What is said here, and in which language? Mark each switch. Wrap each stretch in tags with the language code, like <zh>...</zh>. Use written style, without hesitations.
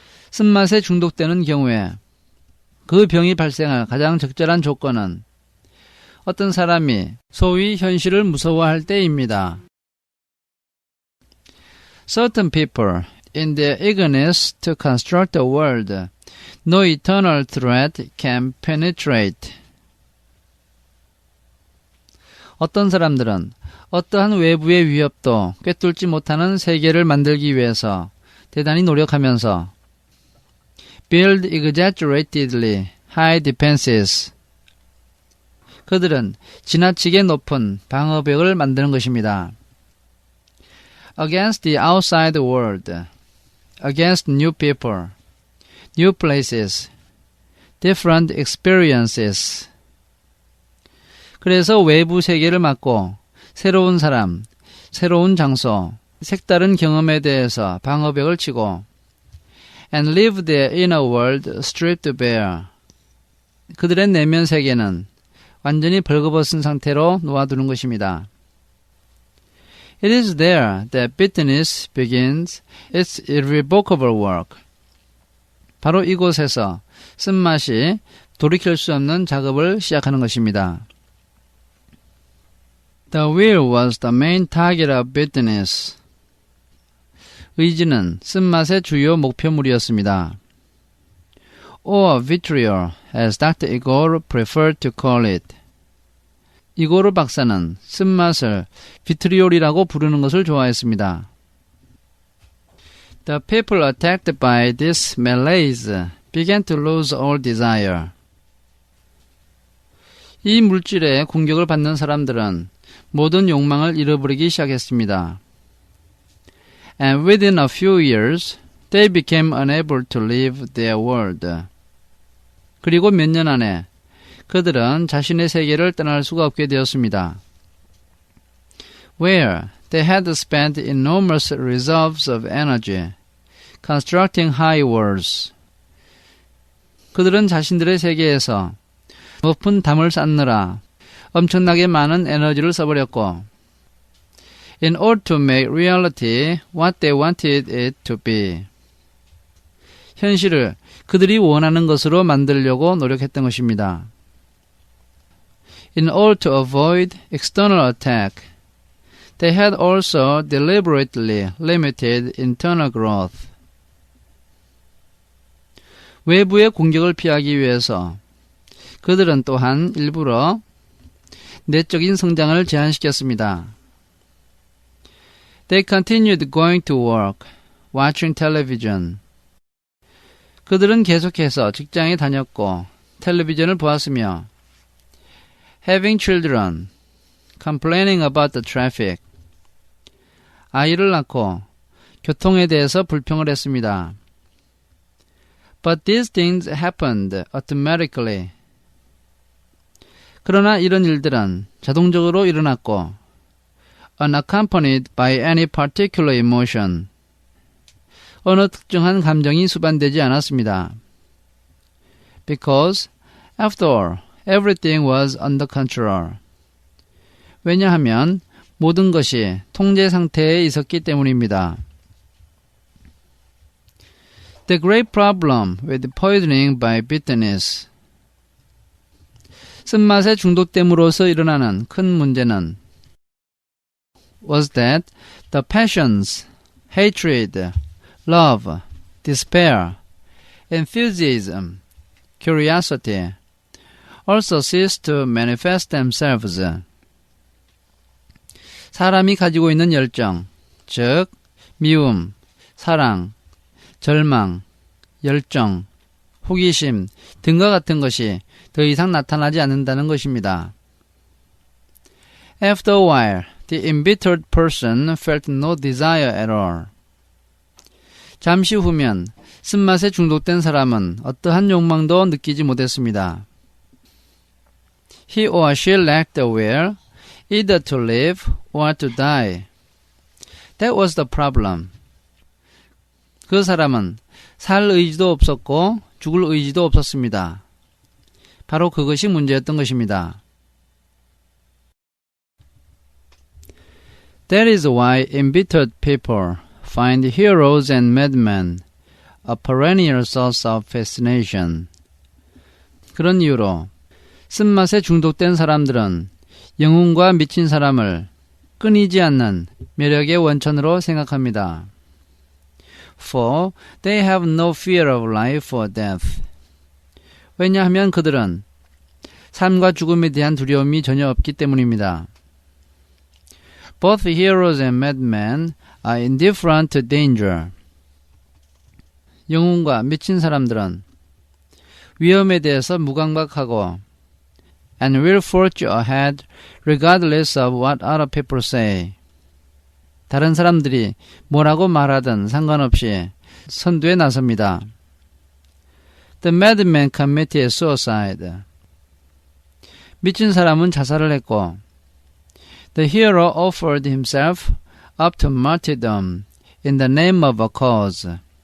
<ko>쓴맛에 중독되는 경우에 그 병이 발생할 가장 적절한 조건은 어떤 사람이 소위 현실을 무서워할 때입니다.</ko> <en>Certain people, in their eagerness to construct a world no eternal threat can penetrate.</en> <ko>어떤 사람들은 어떠한 외부의 위협도 꿰뚫지 못하는 세계를 만들기 위해서 대단히 노력하면서</ko> <en>build exaggeratedly high defenses.</en> <ko>그들은 지나치게 높은 방어벽을 만드는 것입니다.</ko> <en>Against the outside world, against new people, new places, different experiences.</en> <ko>그래서 외부 세계를 막고 새로운 사람, 새로운 장소, 색다른 경험에 대해서 방어벽을 치고</ko> <en>and leave their inner world stripped bare.</en> <ko>그들의 내면 세계는 완전히 벌거벗은 상태로 놓아두는 것입니다.</ko> <en>It is there that bitterness begins its irrevocable work.</en> <ko>바로 이곳에서 쓴맛이 돌이킬 수 없는 작업을 시작하는 것입니다.</ko> <en>The will was the main target of bitterness.</en> <ko>의지는 쓴맛의 주요 목표물이었습니다.</ko> <en>Or vitriol, as Dr. Igor preferred to call it.</en> <ko>이고르 박사는 쓴맛을 비트리올이라고 부르는 것을 좋아했습니다.</ko> <en>The people attacked by this malaise began to lose all desire.</en> <ko>이 물질에 공격을 받는 사람들은 모든 욕망을 잃어버리기 시작했습니다.</ko> <en>And within a few years, they became unable to leave their world.</en> <ko>그리고 몇 년 안에 그들은 자신의 세계를 떠날 수가 없게 되었습니다.</ko> <en>Where they had spent enormous reserves of energy constructing high walls.</en> <ko>그들은 자신들의 세계에서 높은 담을 쌓느라 엄청나게 많은 에너지를 써버렸고</ko> <en>in order to make reality what they wanted it to be.</en> <ko>현실을 그들이 원하는 것으로 만들려고 노력했던 것입니다.</ko> <en>In order to avoid external attack, they had also deliberately limited internal growth.</en> <ko>외부의 공격을 피하기 위해서 그들은 또한 일부러 내적인 성장을 제한시켰습니다.</ko> <en>They continued going to work, watching television.</en> <ko>그들은 계속해서 직장에 다녔고 텔레비전을 보았으며</ko> <en>having children, complaining about the traffic.</en> <ko>아이를 낳고 교통에 대해서 불평을 했습니다.</ko> <en>But these things happened automatically.</en> <ko>그러나 이런 일들은 자동적으로 일어났고</ko> <en>unaccompanied by any particular emotion.</en> <ko>어느 특정한 감정이 수반되지 않았습니다.</ko> <en>Because, after all, everything was under control.</en> <ko>왜냐하면 모든 것이 통제 상태에 있었기 때문입니다.</ko> <en>The great problem with poisoning by bitterness.</en> <ko>쓴맛에 중독됨으로써 일어나는 큰 문제는</ko> <en>was that the passions, hatred, love, despair, enthusiasm, curiosity also ceased to manifest themselves.</en> <ko>사람이 가지고 있는 열정, 즉 미움, 사랑, 절망, 열정, 호기심 등과 같은 것이 더 이상 나타나지 않는다는 것입니다.</ko> <en>After a while, the embittered person felt no desire at all.</en> <ko>잠시 후면 쓴맛에 중독된 사람은 어떠한 욕망도 느끼지 못했습니다.</ko> <en>He or she lacked the will either to live or to die. That was the problem.</en> <ko>그 사람은 살 의지도 없었고 죽을 의지도 없었습니다. 바로 그것이 문제였던 것입니다.</ko> <en>That is why embittered people find heroes and madmen a perennial source of fascination.</en> <ko>그런 이유로 쓴맛에 중독된 사람들은 영웅과 미친 사람을 끊이지 않는 매력의 원천으로 생각합니다.</ko> <en>For they have no fear of life or death.</en> <ko>왜냐하면 그들은 삶과 죽음에 대한 두려움이 전혀 없기 때문입니다.</ko> <en>Both heroes and madmen are indifferent to danger.</en> <ko>영웅과 미친 사람들은 위험에 대해서 무감각하고</ko> <en>and will forge ahead regardless of what other people say.</en> <ko>다른 사람들이 뭐라고 말하든 상관없이 선두에 나섭니다.</ko> <en>The madman committed suicide.</en> <ko>미친 사람은 자살을 했고</ko> <en>The hero offered himself up to martyrdom in the name of a cause.</en>